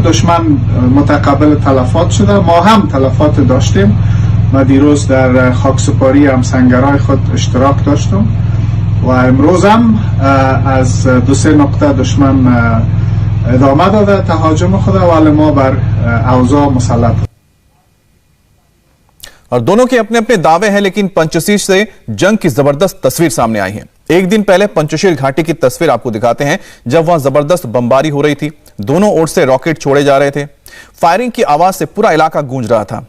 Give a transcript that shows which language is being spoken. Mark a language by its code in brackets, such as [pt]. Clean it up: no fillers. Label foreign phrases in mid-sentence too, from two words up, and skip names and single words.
[fa] دشمن متقبل تلفات شده، ما هم تلفات داشتیم. ما دیروز در خاکسپاری همسنگرهای خود اشتراک داشتم و امروز هم از 2-3 نقطه دشمن ادامه داده تهاجم خود، ولی ما بر اوضاع مسلط. [hi] और दोनों के अपने अपने दावे हैं, लेकिन पंचशील से जंग की जबरदस्त तस्वीर सामने आई है। एक दिन पहले पंचशील घाटी की तस्वीर आपको दिखाते हैं, जब वहां जबरदस्त बमबारी हो रही थी। दोनों ओर से रॉकेट छोड़े जा रहे थे। फायरिंग की आवाज से पूरा इलाका गूंज रहा था।